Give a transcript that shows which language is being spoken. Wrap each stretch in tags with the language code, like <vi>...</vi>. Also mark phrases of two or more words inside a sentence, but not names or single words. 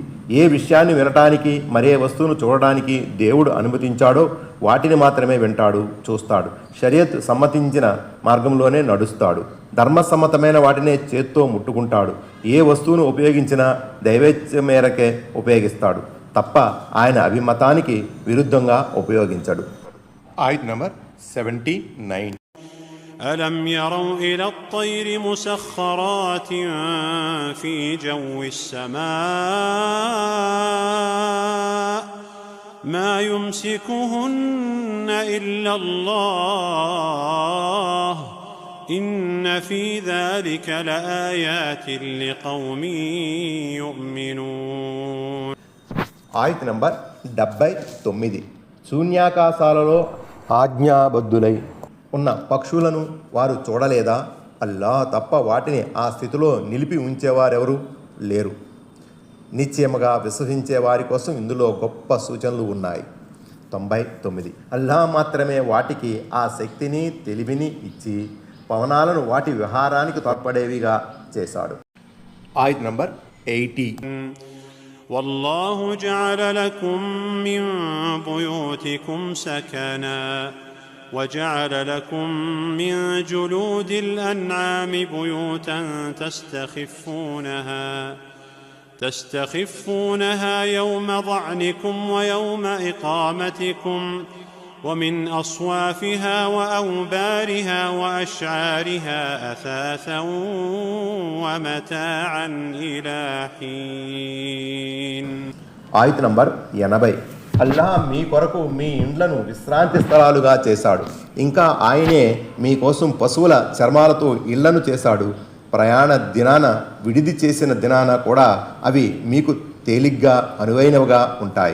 <te>ఏ విషయాన్ని వినటానికి, మరే వస్తువును చూడడానికి దేవుడు అనుమతించాడో వాటిని మాత్రమే వింటాడు, చూస్తాడు. షరియత్ సమ్మతించిన మార్గంలోనే నడుస్తాడు. ధర్మసమ్మతమైన వాటినే చేత్తో ముట్టుకుంటాడు. ఏ వస్తువును ఉపయోగించినా దైవేచ్ఛ మేరకే ఉపయోగిస్తాడు తప్ప ఆయన అభిమతానికి విరుద్ధంగా ఉపయోగించడు. ఆయత్ నంబర్ 79.</te> <ar>ألم يروا إلى الطير مسخرات في جو السماء ما يمسكهن إلا الله إن في ذلك لآيات لقوم يؤمنون.</ar> <te>ఆయత్ నంబర్ 79. శూన్యాకాశాలలో ఆజ్ఞాబద్ధులై ఉన్న పక్షులను వారు చూడలేదా? అల్లాహ్ తప్ప వాటిని ఆ స్థితిలో నిలిపి ఉంచేవారెవరు లేరు. నిశ్చయముగా విశ్వసించే వారి కోసం ఇందులో గొప్ప సూచనలు ఉన్నాయి. 99. అల్లాహ్ మాత్రమే వాటికి ఆ శక్తిని తెలివిని ఇచ్చి పవనాలను వాటి విహారానికి తోడ్పడేవిగా చేశాడు. ఆయత్ నంబర్ 80.</te> <ar>والله جعل لكم من بيوتكم سكنا وجعل لكم من جلود الأنعام بيوتا تستخفونها يوم ظعنكم ويوم إقامتكم ومن أصوافها وأوبارها وأشعارها أثاثا ومتاعا إلى حين.</ar> <te>ఆయత్ నంబర్ 80. అల్లాహ్ మీ కొరకు మీ ఇండ్లను విశ్రాంతి స్థలాలుగా చేశాడు. ఇంకా ఆయనే మీకోసం పశువుల చర్మాలతో ఇళ్లను చేశాడు. ప్రయాణ దినాన విడిది చేసిన దినాన కూడా అవి మీకు తేలిగ్గా అనువైనవిగా ఉంటాయి.</te>